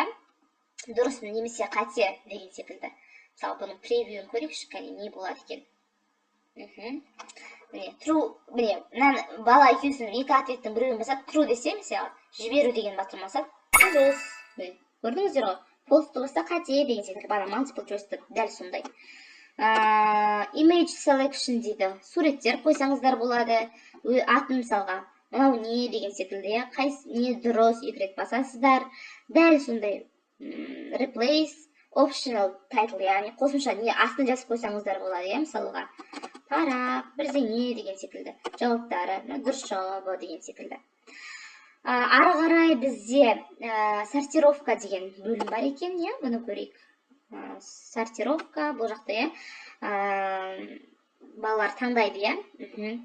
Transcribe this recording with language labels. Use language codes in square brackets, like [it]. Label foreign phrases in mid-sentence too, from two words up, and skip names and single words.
[kk] Дұрыс немесе қате деген секілді. Мысалы, бұның превьюін көрейікші, не болады екен. Міне, бала екеусінің 2 ответтің біреуін басады, true десе, мысалы, жіберу деген батырмаса, дұрыс. Көрдіңіздер ғой? False болса қате деген секілді. Бана [en] multiple choice [kk] дәл сондай. [en] Image selection дейді. [kk] Суреттер қойсаңыздар болады. Атын мысалға, мынау не деген секілді. Не дұрыс, 2 рет басасыздар. Дәл сондай. [en] Replace, optional title, [kk] яғни қосымша не астын жазып қойсаңыздар болады. Мысалға, парақ, бірдеңе деген секілді. Жауаптары, дұрыс жауабы деген секілді. Ары қарай бізде сортировка деген бөлім бар екен, иә, бұны көрейік. Сортировка, бұл жақта, иә, балалар таңдайды, иә.